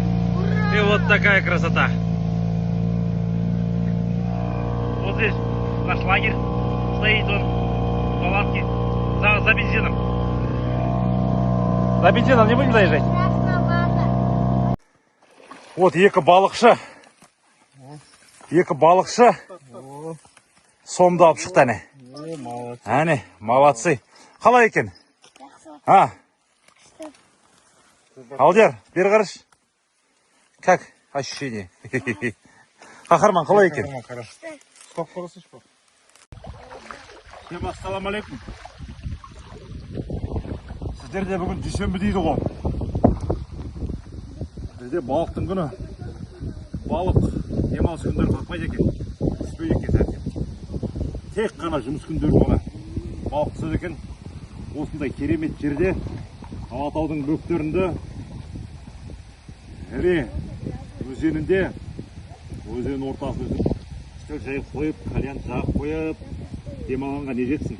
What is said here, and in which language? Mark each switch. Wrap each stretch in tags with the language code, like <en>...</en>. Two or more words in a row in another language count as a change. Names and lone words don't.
<ru>И вот такая красота. Вот здесь наш лагерь стоит, он в палатке за бензином. За бензином не будем заезжать?</ru> <kk>Вот екі балықшы. Екі балықшы. Сомды алып шықты әне. Әне, молодцы. Қалай екен? А? Алдияр, бері қараш.</kk> <ru>Как ощущение?</ru> <kk>Қахарман, қалай екен?</kk> <ru>Хорошо. Сколько поросишь? Всем ассалаумалейкум.</ru> <kk>Сіздерде бүгін дүйсенбі дейді ғой. Бізде балықтың күні. Балық демалыс күндері қатпайды екен. Түспейді екен сәткен. Тек қана жұмыс күндері ғана балық түседі екен. Осындай керемет жерде Алатаудың бөктерінде Ірі өзенінде, өзен ортасы үстел жайып қойып, кальян жағып қойып, демалғанға не жетсін?</kk>